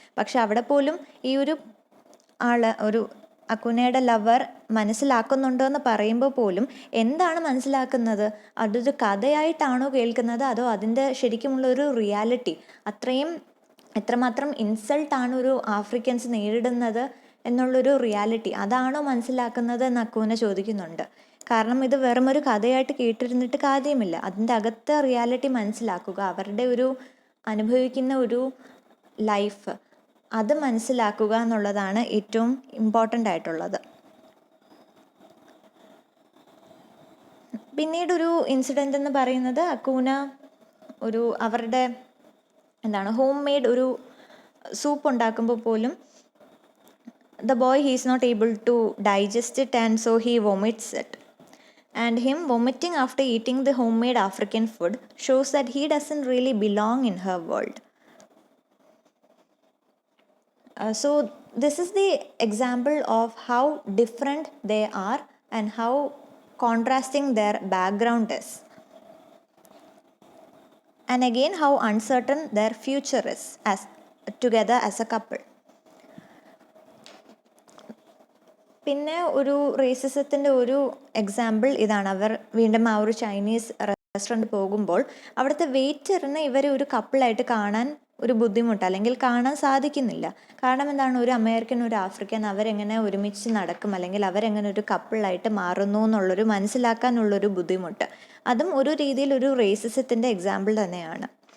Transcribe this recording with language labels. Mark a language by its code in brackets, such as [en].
[ml] പക്ഷെ അവിടെ പോലും ഈ ഒരു ഒരു അക്കൂനയുടെ ലവർ മനസ്സിലാക്കുന്നുണ്ടോ എന്ന് പറയുമ്പോൾ പോലും എന്താണ് മനസ്സിലാക്കുന്നത്, അതൊരു കഥയായിട്ടാണോ കേൾക്കുന്നത്, അതോ അതിൻ്റെ ശരിക്കുമുള്ളൊരു റിയാലിറ്റി, എത്രമാത്രം ഇൻസൾട്ടാണ് ഒരു ആഫ്രിക്കൻസ് നേരിടുന്നത് എന്നുള്ളൊരു റിയാലിറ്റി, അതാണോ മനസ്സിലാക്കുന്നത് എന്ന് അക്കൂന ചോദിക്കുന്നുണ്ട്. കാരണം ഇത് വെറും ഒരു കഥയായിട്ട് കേട്ടിരുന്നിട്ട് കാര്യമില്ല, അതിൻ്റെ അകത്തെ റിയാലിറ്റി മനസ്സിലാക്കുക, അവരുടെ ഒരു അനുഭവിക്കുന്ന ഒരു ലൈഫ് അത് മനസ്സിലാക്കുക എന്നുള്ളതാണ് ഏറ്റവും ഇമ്പോർട്ടൻ്റ് ആയിട്ടുള്ളത്. പിന്നീടൊരു ഇൻസിഡൻ്റ് എന്ന് പറയുന്നത് അക്കൂന അവരുടെ ഹോം മെയ്ഡ് ഒരു സൂപ്പ് ഉണ്ടാക്കുമ്പോൾ പോലും [en] the boy he is not able to digest it and so he vomits it, and him vomiting after eating the homemade African food shows that he doesn't really belong in her world. So this is the example of how different they are and how contrasting their background is, and again how uncertain their future is as together as a couple. [ml] പിന്നെ ഒരു റേസിസത്തിൻ്റെ ഒരു example ഇതാണ്. അവർ വീണ്ടും ആ ഒരു Chinese restaurant പോകുമ്പോൾ അവിടുത്തെ വെയിറ്ററിന് ഇവരെ ഒരു കപ്പിളായിട്ട് കാണാൻ ഒരു ബുദ്ധിമുട്ട്, അല്ലെങ്കിൽ കാണാൻ സാധിക്കുന്നില്ല. കാരണം ഒരു അമേരിക്കൻ ഒരു ആഫ്രിക്കൻ അവരെങ്ങനെ ഒരുമിച്ച് നടക്കും, അല്ലെങ്കിൽ അവരെങ്ങനെ ഒരു കപ്പിളായിട്ട് മാറുന്നു എന്നുള്ളൊരു മനസ്സിലാക്കാനുള്ളൊരു ബുദ്ധിമുട്ട്, അതും ഒരു രീതിയിൽ ഒരു റേസിസത്തിൻ്റെ എക്സാമ്പിൾ തന്നെയാണ്.